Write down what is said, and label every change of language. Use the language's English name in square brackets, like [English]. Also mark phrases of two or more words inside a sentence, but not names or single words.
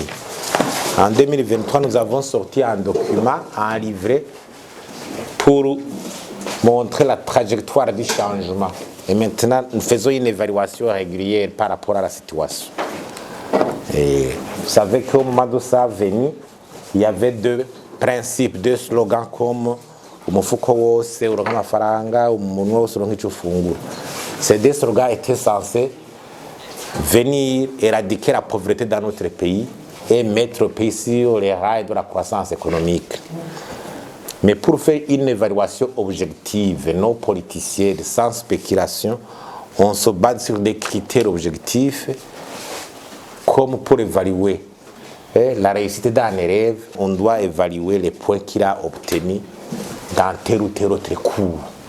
[French] En 2023, nous avons sorti un document, un livret, pour montrer la trajectoire du changement. Et maintenant, nous faisons une évaluation régulière par rapport à la situation. Et vous savez qu'au moment de sa venue, il y avait 2 principes, 2 slogans comme [Rundi] umufuko wose uronka amafaranga, umuntu wose uronka icyo ufungura. [French] Ces 2 slogans étaient censés venir éradiquer la pauvreté dans notre pays et mettre le pays sur les rails de la croissance économique. Mais pour faire une évaluation objective, non politicienne, sans spéculation, on se base sur des critères objectifs comme pour évaluer la réussite d'un élève, on doit évaluer les points qu'il a obtenus dans tel ou tel autre cours.